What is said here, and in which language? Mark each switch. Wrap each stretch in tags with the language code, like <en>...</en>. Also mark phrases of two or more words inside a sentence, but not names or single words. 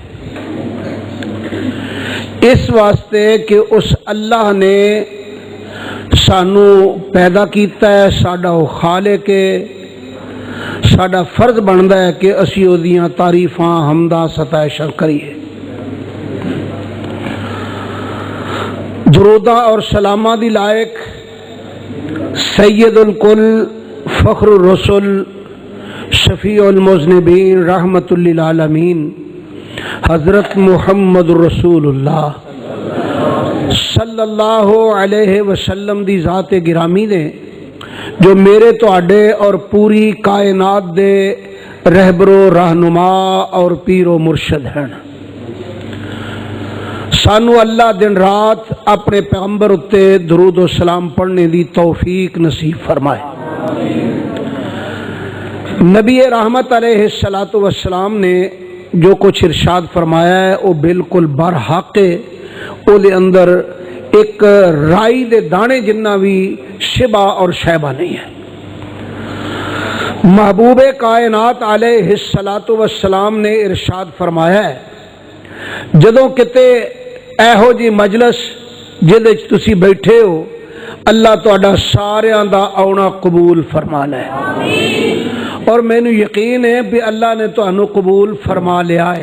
<pa>اس واسطے کہ اس اللہ نے سانوں پیدا کیتا ہے، ساڈا او خالق ہے، ساڈا فرض بندا ہے کہ اسی اوہدیاں تعریفاں حمدا ستائشاں کریے. درودا اور سلاما دی لائق</pa> <ar>سيد الكل فخر الرسل شفيع المذنبين رحمة للعالمين</ar> <pa>حضرت محمد رسول اللہ</pa> <ar>صلى الله عليه وسلم</ar> <pa>دی ذات گرامی نے جو میرے تہاڈے اور پوری کائنات دے رہبرو رہنما اور پیرو مرشد ہیں. سانوں اللہ دن رات اپنے پیغمبر اتے درود و سلام پڑھنے کی توفیق نصیب فرمائے.</pa> <ur>نبی رحمت</ur> <ar>عليه الصلاة والسلام</ar> <ur>نے جو کچھ ارشاد فرمایا ہے وہ بالکل برحق ہے. اس کے اندر ایک</ur> <pa>رائی دے دانے جنا</pa> <ur>بھی شبہ اور شائبہ نہیں ہے.</ur> <pa>محبوب کائنات</pa> <ar>عليه الصلاة والسلام</ar> <pa>نے ارشاد فرمایا ہے جدوں کتے ایہو جی مجلس جہدے چ تسی بیٹھے ہو، اللہ تہاڈا ساریاں دا آؤنا قبول فرما لے. اور مینوں یقین ہے بھی اللہ نے تہانوں قبول فرما لیا ہے.</pa>